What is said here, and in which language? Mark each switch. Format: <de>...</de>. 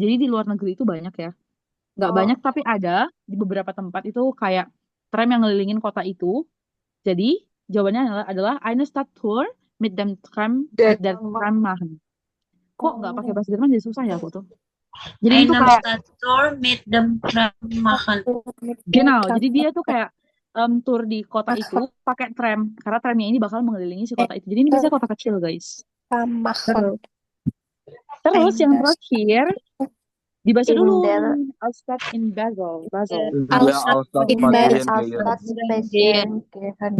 <id>Jadi di luar negeri itu banyak ya, nggak banyak tapi ada di beberapa tempat itu kayak tram yang ngelilingin kota itu. Jadi jawabannya adalah</id> <de>eine Stadttour mit dem Tram mit der Tram machen.</de> <id>Kok nggak pakai bahasa Jerman jadi susah ya aku tuh. Jadi itu kayak</id> <de>Stadttor mit dem Tram machen.</de> <id>genau, jadi dia tuh kayak tour di kota itu pakai tram karena tramnya ini bakal mengelilingi si kota itu. Jadi ini biasanya kota kecil guys.</id> <de>Machen.</de> <id>Terus yang terakhir dibaca dulu.</id> <de>der- Altstadt in Basel. Altstadt in Basel. Altstadt spazieren gehen.</de>